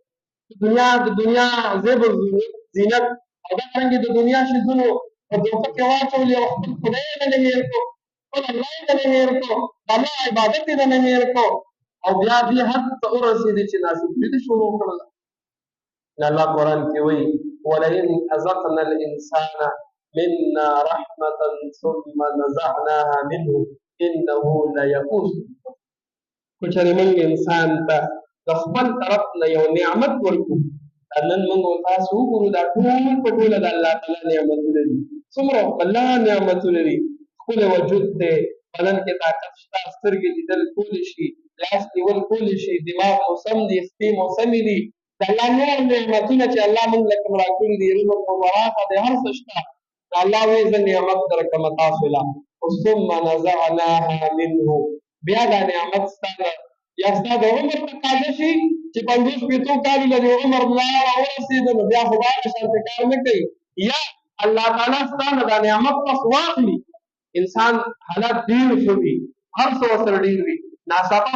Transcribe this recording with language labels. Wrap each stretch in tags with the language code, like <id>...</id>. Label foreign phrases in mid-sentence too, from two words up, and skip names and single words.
<ps>د دنیا زیب و زینت او دارنګې د دنیا شیزونو په دوکه کې واچولې او خپل خدای یې نه هېر کړو خپل الله یې نه هېر کړو د الله عبادت یې نه هېر کړو او بیا دې حد ته ورسېدې چې ناشکري دې شروع کړله الله قرآن کې وایي</ps> <ar>ولئن أذقنا الإنسان منا رحمة ثم نزعناها منه إنه ليئوس</ar> <ps>که چېرې موږ انسان ته د خپل طرف نه یو نعمت ورکړو نن موږ او تاسو وګورو دا ټول په ټوله د الله تعالی نعمتونه دي څومره الله نعمتونه دي ښکلی وجود دی بدن کې طاقت شته سترګې لیدل کولی شي لاس نیول کولی شي دماغ مو سم دي خپې مو سمې دي د الله نور نعمتونه چې الله موږ له کوم راکړي دي رزق مو پراخه دی هر څه شته الله وایي زه نعمت درکړم تاسو له</ps> <ar>ثم نزعناها منه</ar> <ps>بیا دا نعمت ستا ده یا ستا د عمر تقاضا شي چې 50 کالو له دې عمر لاړه ورسېده نو بیا خو به هغه شانتې کار نه کوي یا الله تعالی ستا نه دا نعمت پس واخلي انسان حالات ډېر ښه وي هر څه ورسره ډېر وي ناڅاپه</ps>